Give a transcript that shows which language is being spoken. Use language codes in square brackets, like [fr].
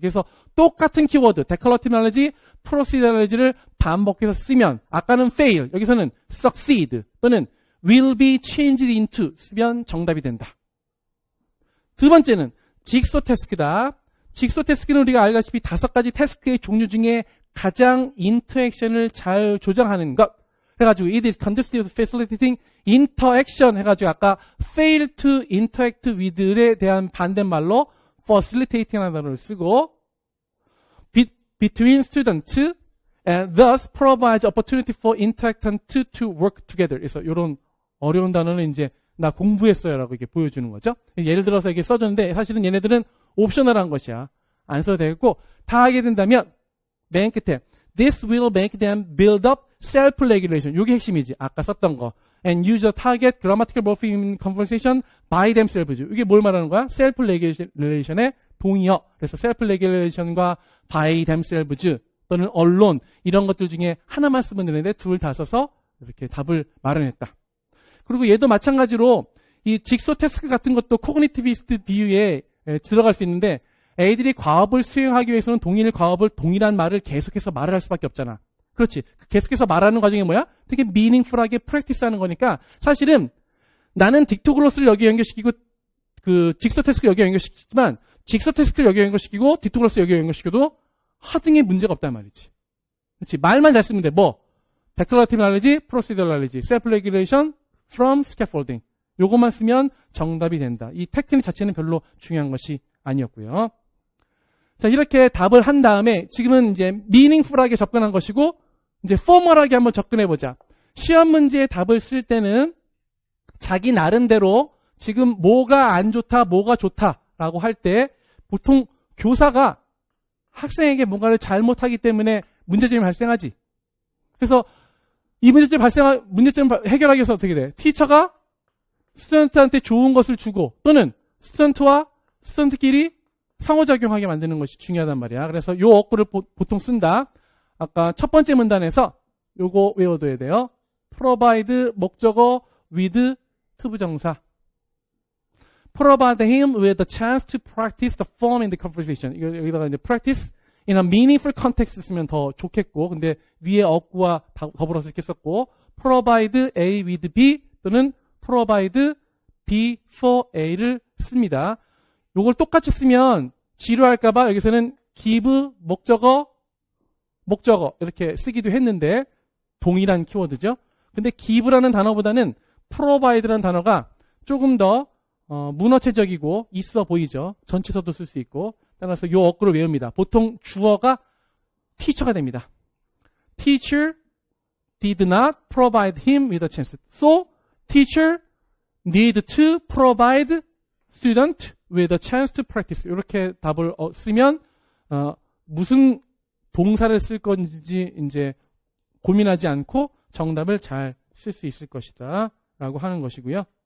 [ko] 그래서 똑같은 키워드 데클러티브 날리지, 프로시디얼 날리지를 반복해서 쓰면 아까는 fail, 여기서는 succeed 또는 [en] will be changed into [ko] 쓰면 정답이 된다. 두 번째는 직소 태스크다. 직소 태스크는 우리가 알다시피 5가지 태스크의 종류 중에 가장 인터액션을 잘 조정하는 것. [en] 해가지고 it is conducive to facilitating interaction [ko] 해가지고 아까 [en] fail to interact with에 대한 반대말로 facilitating이라는 단어를 쓰고 between students and thus provides opportunity for interactant to work together. [ko] 그래서 이런 어려운 단어는 이제 나 공부했어요라고 이렇게 보여주는 거죠. 예를 들어서 이게 써줬는데 사실은 얘네들은 옵셔널한 것이야. 안 써도 되겠고 다 하게 된다면 맨 끝에 [en] this will make them build up self-regulation. [ko] 이게 핵심이지. 아까 썼던 거. [en] And use a target grammatical morpheme in conversation by themselves. [ko] 이게 뭘 말하는 거야? self-regulation의 동의어. 그래서 self-regulation과 by themselves 또는 언론 이런 것들 중에 하나만 쓰면 되는데 둘 다 써서 이렇게 답을 마련했다. 그리고 얘도 마찬가지로 이 직소 태스크 같은 것도 코그니티비스트 비유에 들어갈 수 있는데 애들이 과업을 수행하기 위해서는 동일 과업을 동일한 말을 계속해서 말을 할 수밖에 없잖아. 그렇지. 계속해서 말하는 과정이 뭐야? 되게 미닝풀하게 프랙티스하는 거니까 사실은 나는 딕토글로스를 여기 연결시키고 그 직소 태스크를 여기 연결시키지만 직소 태스크를 여기 연결시키고 딕토글로스 여기 연결시켜도 하등의 문제가 없단 말이지. 그렇지. 말만 잘 쓰면 돼. [en] 뭐 declarative knowledge, procedural knowledge, self-regulation from scaffolding. [ko] 요것만 쓰면 정답이 된다. 이 테크닉 자체는 별로 중요한 것이 아니었고요. 자, 이렇게 답을 한 다음에 지금은 이제 meaningful하게 접근한 것이고 이제 formal하게 한번 접근해 보자. 시험 문제에 답을 쓸 때는 자기 나름대로 지금 뭐가 안 좋다, 뭐가 좋다라고 할 때 보통 교사가 학생에게 뭔가를 잘못하기 때문에 문제점이 발생하지. 그래서 이 문제점 해결하기 위해서 어떻게 돼? 티처가 스튜던트한테 좋은 것을 주고 또는 스튜던트와 스튜던트끼리 상호작용하게 만드는 것이 중요하단 말이야. 그래서 요 어구를 보통 쓴다. 아까 첫 번째 문단에서 요거 외워둬야 돼요. provide 목적어 with 투부정사. [en] provide him with a chance to practice the form in the conversation. [ko] 여기다가 이제 [en] practice in a meaningful context [ko] 쓰면 더 좋겠고, 근데 위에 어구와 더불어서 이렇게 썼고, provide A with B 또는 provide B for A를 씁니다. 요걸 똑같이 쓰면 지루할까봐 여기서는 give 목적어 이렇게 쓰기도 했는데 동일한 키워드죠. 근데 give라는 단어보다는 provide라는 단어가 조금 더 문어체적이고 있어 보이죠. 전치사도 쓸 수 있고. 따라서 요 어구를 외웁니다. 보통 주어가 teacher가 됩니다. [en] Teacher did not provide him with a chance. So, teacher need to provide student with a chance to practice. [ko] 이렇게 답을 쓰면 무슨 동사를 쓸 건지 이제 고민하지 않고 정답을 잘 쓸 수 있을 것이다 라고 하는 것이고요.